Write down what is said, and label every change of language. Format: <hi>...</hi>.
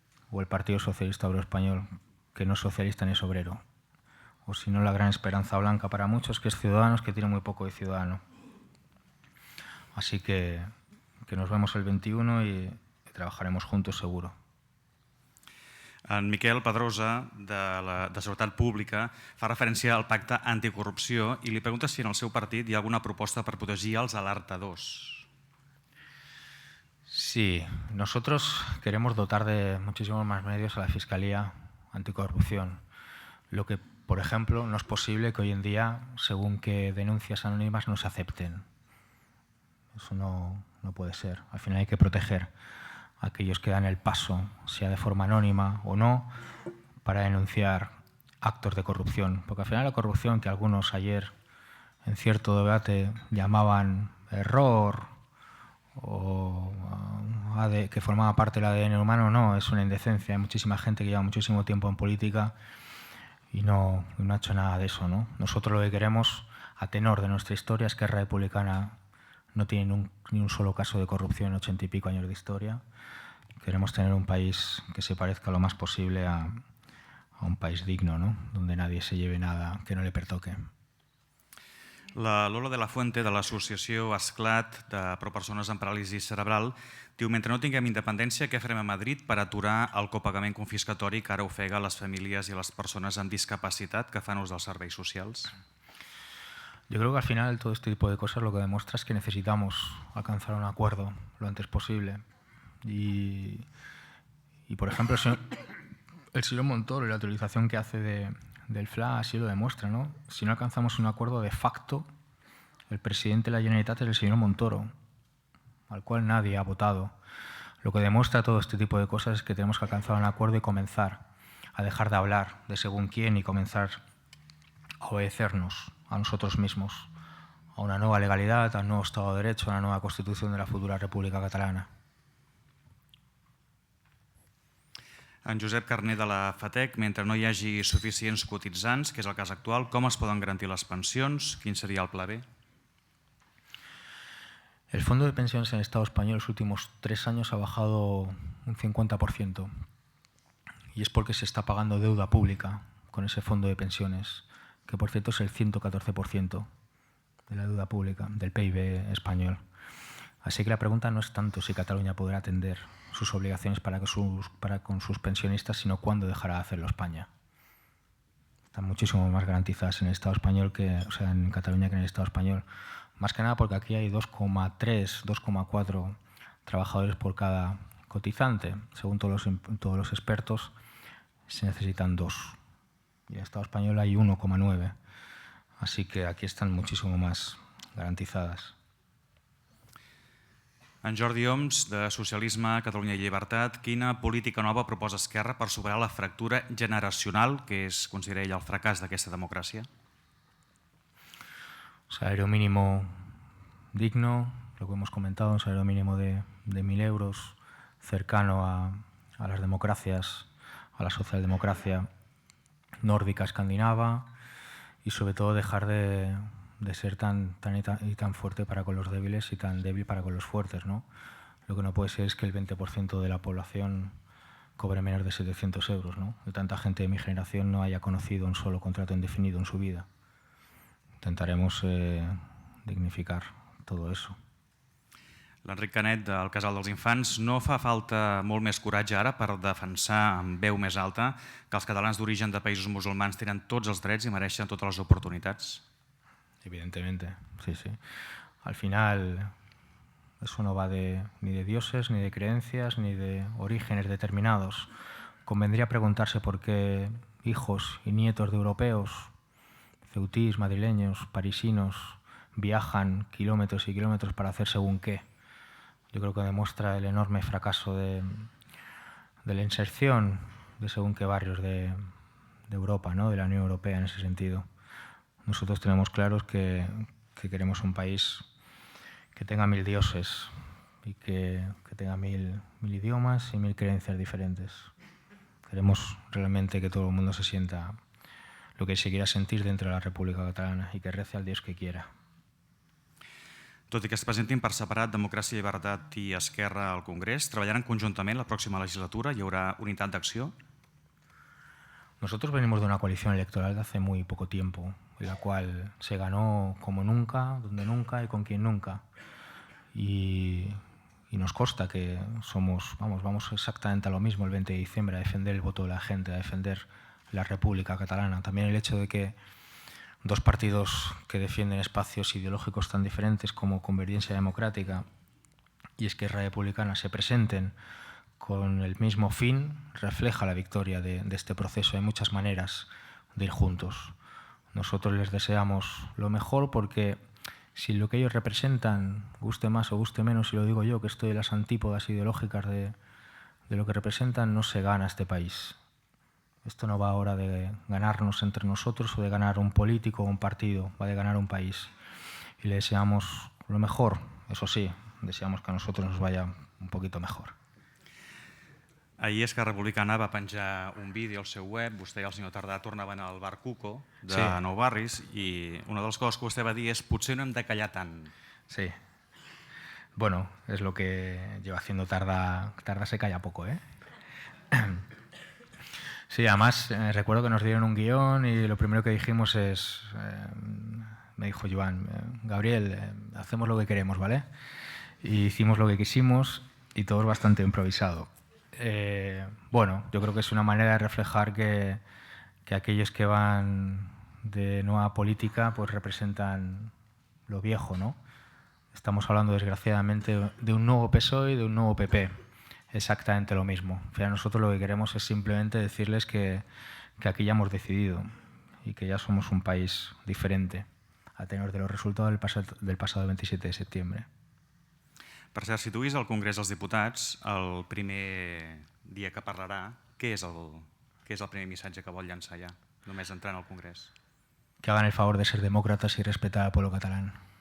<es>O el Partido Socialista Obrero Español, que no es socialista ni es obrero. O si no, la gran esperanza blanca para muchos, que es Ciudadanos, que tiene muy poco de ciudadano. Así que nos vemos el 21 y trabajaremos juntos seguro.</es> <ca>En Miquel Pedrosa, de Seguretat Pública, fa referència al pacte anticorrupció i li pregunta si en el seu partit hi ha alguna proposta per protegir els alertadors.</ca> <es>Sí, nosotros queremos dotar de muchísimos más medios a la Fiscalía Anticorrupción. Lo que, por ejemplo, no es posible que hoy en día, según que denuncias anónimas, no se acepten. Eso no puede ser. Al final hay que proteger a aquellos que dan el paso, sea de forma anónima o no, para denunciar actos de corrupción. Porque al final la corrupción, que algunos ayer en cierto debate llamaban error o que formaba parte del ADN humano, no, es una indecencia. Hay muchísima gente que lleva muchísimo tiempo en política y no ha hecho nada de eso, ¿no? Nosotros lo que queremos, a tenor de nuestra historia, es que Esquerra Republicana no tiene ni un solo caso de corrupción en 80 y pico años de historia. Queremos tener un país que se parezca lo más posible a un país digno, ¿no? Donde nadie se lleve nada que no le pertoque.</es> <ca>La Lola de la Fuente, de l'associació Esclat de Persones amb paràlisi cerebral, diu: mentre no tinguem independència, què farem a Madrid per aturar el copagament confiscatori que ara ofega les famílies i les persones amb discapacitat que fan ús dels serveis socials?</ca> <es>Yo creo que al final todo este tipo de cosas lo que demuestra es que necesitamos alcanzar un acuerdo lo antes posible. Y por ejemplo, el señor Montoro y la utilización que hace del FLA así lo demuestra, ¿no? Si no alcanzamos un acuerdo de facto, el presidente de la Generalitat es el señor Montoro, al cual nadie ha votado. Lo que demuestra todo este tipo de cosas es que tenemos que alcanzar un acuerdo y comenzar a dejar de hablar de según quién y comenzar a obedecernos a nosotros mismos, a una nueva legalidad, a un nuevo Estado de Derecho, a una nueva Constitución de la futura República Catalana.</es> <ca>En Josep Carné de la FATEC: mentre no hi hagi suficients cotitzants, que és el cas actual, com es poden garantir les pensions? Quin seria el pla B?</ca> <es>El fondo de pensiones en el Estado español en los últimos 3 años ha bajado un 50%. Y es porque se está pagando deuda pública con ese fondo de pensiones, que por cierto es el 114% de la deuda pública del PIB español. Así que la pregunta no es tanto si Cataluña podrá atender sus obligaciones para con sus pensionistas, sino cuándo dejará de hacerlo España. Están muchísimo más garantizadas en el Estado español en Cataluña que en el Estado español. Más que nada porque aquí hay 2,3, 2,4 trabajadores por cada cotizante. Según todos los expertos, se necesitan 2. Y en el Estado español hay 1,9. Así que aquí están muchísimo más garantizadas.</es> <ca>En Jordi Oms, de Socialisme, Catalunya i Llibertat: quina política nova proposa Esquerra per superar la fractura generacional que es considera ell el fracàs d'aquesta democràcia?</ca> <es>Salario mínimo digno, lo que hemos comentado, un salario mínimo de 1.000 euros, cercano a las democracias, a la socialdemocracia nórdica escandinava, y sobre todo dejar de ser tan fuerte para con los débiles y tan débil para con los fuertes, ¿no? Lo que no puede ser es que el 20% de la población cobre menos de 700 euros, ¿no? Que tanta gente de mi generación no haya conocido un solo contrato indefinido en su vida. Intentaremos dignificar todo eso.</es> <ca>L'Enric Canet, del Casal dels Infants: no fa falta molt més coratge ara per defensar amb veu més alta que els catalans d'origen de països musulmans tenen tots els drets i mereixen totes les oportunitats?</ca> <es>Evidentemente, sí, sí. Al final, eso no va ni de dioses, ni de creencias, ni de orígenes determinados. Convendría preguntarse por qué hijos y nietos de europeos, ceutís, madrileños, parisinos, viajan kilómetros y kilómetros para hacer según qué. Yo creo que demuestra el enorme fracaso de la inserción de según qué barrios de Europa, ¿no? De la Unión Europea en ese sentido. Nosotros tenemos claros que queremos un país que tenga 1000 dioses y que tenga 1000 idiomas y 1000 creencias diferentes. Queremos realmente que todo el mundo se sienta lo que se quiera sentir dentro de la República Catalana y que rece al Dios que quiera.</es> <ca>Tot i que es presentin per separat Democràcia, Llibertat i Esquerra al Congrés, treballaran conjuntament la pròxima legislatura? Hi haurà unitat d'acció?</ca> <es>Nosotros venimos de una coalición electoral de hace muy poco tiempo, en la cual se ganó como nunca, donde nunca y con quien nunca. Y nos consta que vamos exactamente a lo mismo el 20 de diciembre, a defender el voto de la gente, a defender la República Catalana. También el hecho de que dos partidos que defienden espacios ideológicos tan diferentes como Convergencia Democrática y Esquerra Republicana se presenten con el mismo fin, refleja la victoria de este proceso. Hay muchas maneras de ir juntos. Nosotros les deseamos lo mejor porque si lo que ellos representan, guste más o guste menos, y lo digo yo que estoy en las antípodas ideológicas de lo que representan, no se gana este país. Esto no va ahora de ganarnos entre nosotros o de ganar un político o un partido, va de ganar un país. Y le deseamos lo mejor, eso sí, deseamos que a nosotros nos vaya un poquito mejor.</es> <ca>Ahir Esquerra Republicana va penjar un vídeo al seu web. Vostè i el senyor Tardà tornaven al bar Cuco de Nou Barris i una de les coses que vostè va dir és: potser no hem de callar tant. Sí.</ca> <es>Bueno, es lo que lleva haciendo Tardà. Tardà se calla poco, ¿eh? Sí, además recuerdo que nos dieron un guión y lo primero que dijimos es me dijo Joan, Gabriel, hacemos lo que queremos, ¿vale? Y hicimos lo que quisimos y todo es bastante improvisado. Bueno, yo creo que es una manera de reflejar que aquellos que van de nueva política pues representan lo viejo, ¿no? Estamos hablando, desgraciadamente, de un nuevo PSOE y de un nuevo PP. Exactamente lo mismo. O sea, nosotros lo que queremos es simplemente decirles que aquí ya hemos decidido y que ya somos un país diferente a tenor de los resultados del pasado 27 de septiembre.</es> <ca>Per cert, si tu vist al Congrés dels Diputats, el primer dia que parlarà, què és el primer missatge que vol llançar ja, només entrant al Congrés?</ca> <es>Que hagan el favor de ser demócratas y respetar al pueblo catalán.</es>